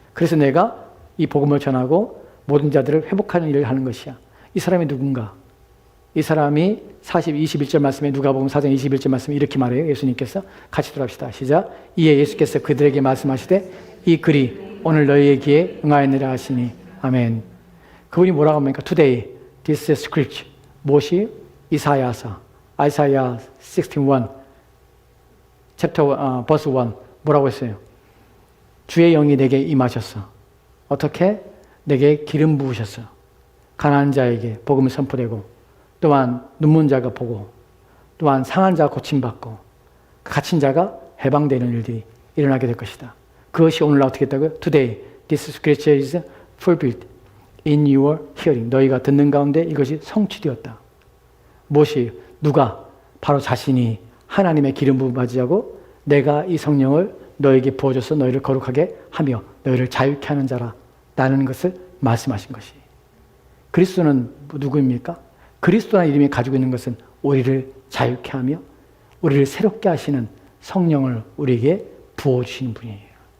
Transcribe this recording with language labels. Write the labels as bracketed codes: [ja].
[ko] 그래서 내가 이 복음을 전하고 모든 자들을 회복하는 일을 하는 것이야. 이 사람이 누군가? 이 사람이 21절 말씀에 누가복음 4장 21절 말씀에 이렇게 말해요. 예수님께서 같이 들어갑시다. 시작. 이에 예수께서 그들에게 말씀하시되 이 글이 오늘 너희의 귀에 응하였느라 하시니 아멘. 그분이 뭐라고 합니까? [en] Today this scripture [ko] 무엇이? 이사야서 아이사야 61 챕터 버스 1 뭐라고 했어요? 주의 영이 내게 임하셨어. 어떻게? 내게 기름 부으셨어. 가난한 자에게 복음을 선포되고 또한 눈먼 자가 보고 또한 상한 자가 고침받고 갇힌 자가 해방되는 일들이 일어나게 될 것이다. 그것이 오늘 어떻게 했다고요? [en] Today this scripture is fulfilled in your hearing. [ko] 너희가 듣는 가운데 이것이 성취되었다. 무엇이? 누가? 바로 자신이 하나님의 기름 부음 받으자고 내가 이 성령을 너에게 부어줘서 너희를 거룩하게 하며 너희를 자유케 하는 자라 라는 것을 말씀하신 것이. 그리스도는 누구입니까? 그리스도라는 이름이 가지고 있는 것은 우리를 자유케 하며 우리를 새롭게 하시는 성령을 우리에게 부어주시는 분이에요.